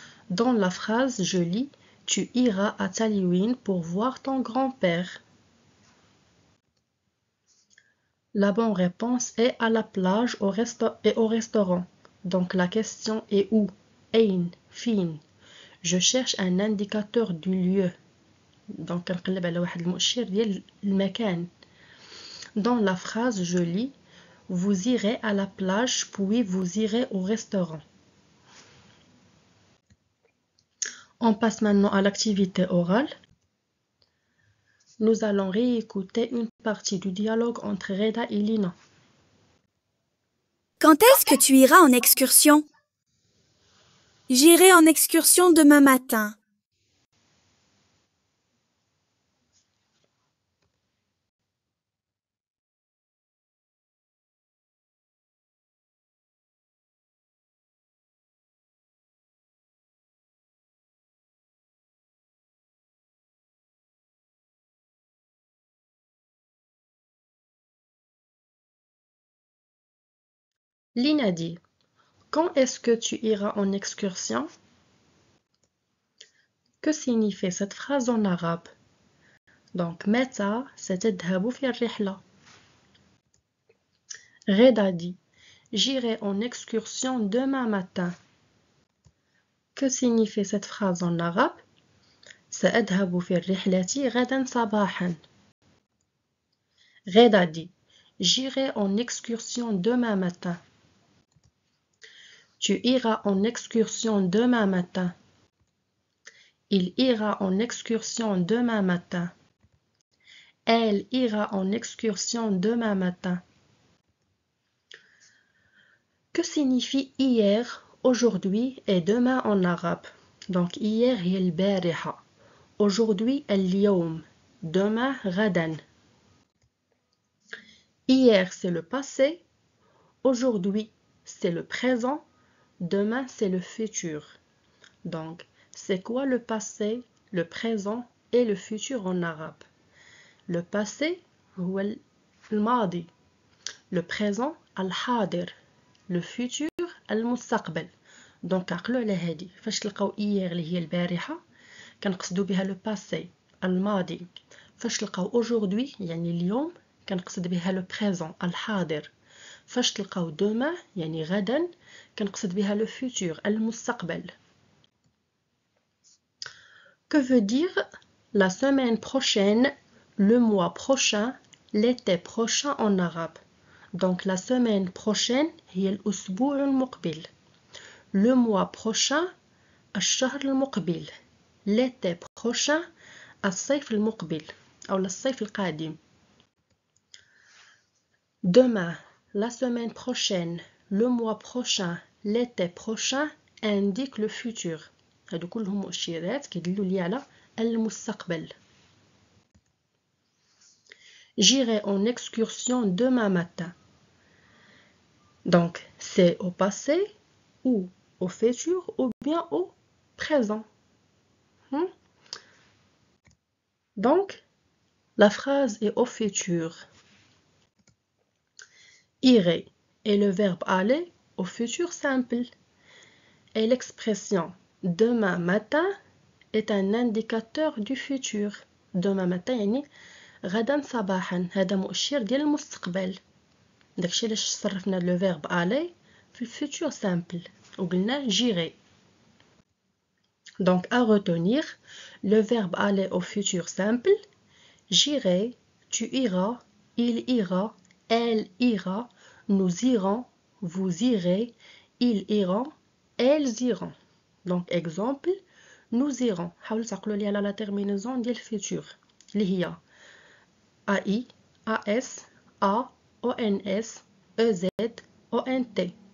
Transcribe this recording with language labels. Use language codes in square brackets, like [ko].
[fr] Dans la phrase, je lis « Tu iras à Taliwin pour voir ton grand-père ». La bonne réponse est à la plage et au restaurant. Donc la question est où? Ain, fin. Je cherche un indicateur du lieu. Donc [ar] كنقلب على واحد المؤشر ديال المكان. [fr] Dans la phrase, je lis « Vous irez à la plage puis vous irez au restaurant ». On passe maintenant à l'activité orale. Nous allons réécouter une partie du dialogue entre Reda et Lina. Quand est-ce que tu iras en excursion? J'irai en excursion demain matin. Lina dit « Quand est-ce que tu iras en excursion ?» Que signifie cette phrase en arabe? Donc, [ar] متى ستذهب في الرحلة? [fr] Reda dit « J'irai en excursion demain matin. » Que signifie cette phrase en arabe? [ar] سأذهب في الرحلة غدا صباحا. [fr] Reda dit « J'irai en excursion demain matin. » Tu iras en excursion demain matin. Il ira en excursion demain matin. Elle ira en excursion demain matin. Que signifie hier, aujourd'hui et demain en arabe? Donc hier [ar] هي البارحة. [fr] Aujourd'hui [ar] اليوم. [fr] Demain [ar] غدا. [fr] Hier c'est le passé. Aujourd'hui c'est le présent, demain, c'est le futur. Donc, c'est quoi le passé, le présent et le futur en arabe? Le passé, [ar] هو الماضي. [fr] Le présent, [ar] الحاضر. [fr] Le futur, [ar] المستقبل. دونك عقلوا على هادي فاش تلقاو إيير اللي هي البارحة كنقصدوا بها لو باسي الماضي. فاش تلقاو [fr] aujourd'hui [ar] يعني اليوم كنقصد بها لو بريزون الحاضر. فاش تلقاو [fr] demain [ar] يعني غدا كنقصد بها لو [fr] futur [ar] المستقبل. [fr] Que veut dire la semaine prochaine, le mois prochain, l'été prochain en arabe? Donc la semaine prochaine [ar] هي الأسبوع المقبل. [fr] Le mois prochain [ar] الشهر المقبل. [fr] L'été prochain [ar] الصيف المقبل أو الصيف القادم. [fr] Demain, la semaine prochaine, le mois prochain, l'été prochain indique le futur. [ar] هادو كلهم مؤشرات كيدلوا لي على المستقبل. [fr] J'irai en excursion demain matin. Donc, c'est au passé ou au futur ou bien au présent. Donc, la phrase est au futur. Irai est le verbe aller au futur simple. Et l'expression demain matin est un indicateur du futur. Demain matin [ar] يعني غدا صباحا هذا مؤشر ديال المستقبل. داكشي علاش صرفنا لو فيرب aller في الفيتور سامبل وقلنا [fr] j'irai. Donc à retenir le verbe aller au futur simple, j'irai, tu iras, il ira, elle ira, nous irons, vous irez, ils iront, elles iront. Donc exemple, nous irons. [ar] حاولوا تعقلوا لي على [fr] لا terminaison [ar] ديال [fr] futur [ar] اللي هي [fr] AI, AS, A, ONS, EZ, ONT.